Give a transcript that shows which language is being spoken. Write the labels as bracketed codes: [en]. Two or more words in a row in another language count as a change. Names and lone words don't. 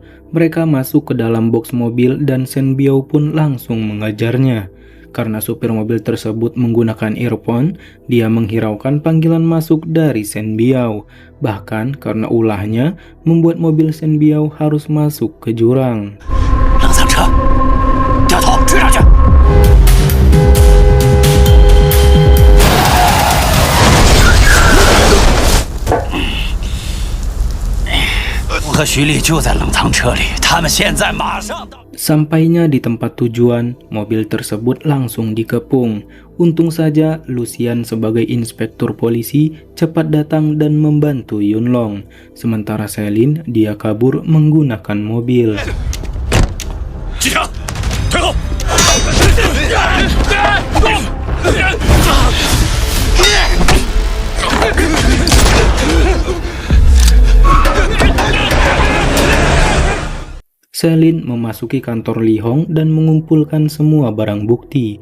[id] Mereka masuk ke dalam box mobil dan Shen Biao pun langsung mengejarnya. Karena supir mobil tersebut menggunakan earphone, dia menghiraukan panggilan masuk dari Shen Biao. Bahkan karena ulahnya, membuat mobil Shen Biao harus masuk ke jurang. [zh] 冷藏车，掉头追上去！我和徐丽就在冷藏车里，他们现在马上到。 [id] Sampainya di tempat tujuan, mobil tersebut langsung dikepung. Untung saja Lucian sebagai inspektur polisi cepat datang dan membantu Yunlong. Sementara Selin, dia kabur menggunakan mobil. [zh] 机长，退后！ [id] Selin memasuki kantor Li Hong dan mengumpulkan semua barang bukti.